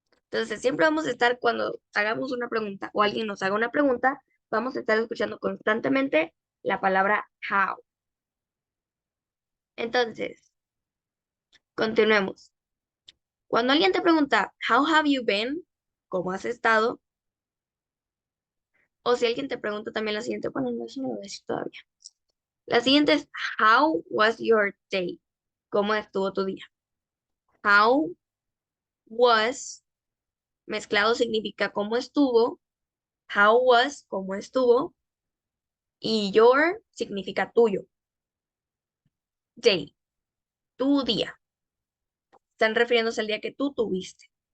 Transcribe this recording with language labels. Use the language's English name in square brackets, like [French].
[Spanish] Entonces, siempre vamos a estar cuando hagamos una pregunta o alguien nos haga una pregunta, vamos a estar escuchando constantemente la palabra how. Entonces, continuemos. Cuando alguien te pregunta, [English] How have you been? [Spanish] ¿Cómo has estado? O si alguien te pregunta también la siguiente, bueno, no, eso no lo voy a decir todavía. La siguiente es, [English] How was your day? [Spanish] ¿Cómo estuvo tu día? [English] How was, [Spanish] mezclado significa cómo estuvo. [English] How was, [Spanish] cómo estuvo. Y your significa tuyo. Day, tu día. Están refiriéndose al día que tú tuviste.